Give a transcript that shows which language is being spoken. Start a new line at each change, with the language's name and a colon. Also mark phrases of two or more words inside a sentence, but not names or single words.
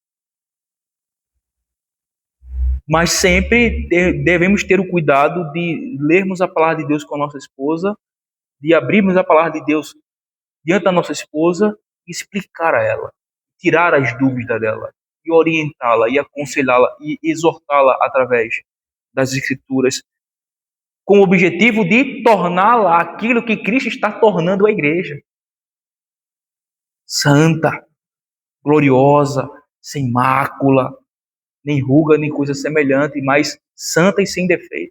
Portuguese: Mas sempre devemos ter o cuidado de lermos a palavra de Deus com a nossa esposa, de abrirmos a palavra de Deus diante da nossa esposa e explicar a ela, tirar as dúvidas dela, e orientá-la, e aconselhá-la, e exortá-la através das Escrituras, com o objetivo de torná-la aquilo que Cristo está tornando a igreja. Santa, gloriosa, sem mácula, nem ruga, nem coisa semelhante, mas santa e sem defeito.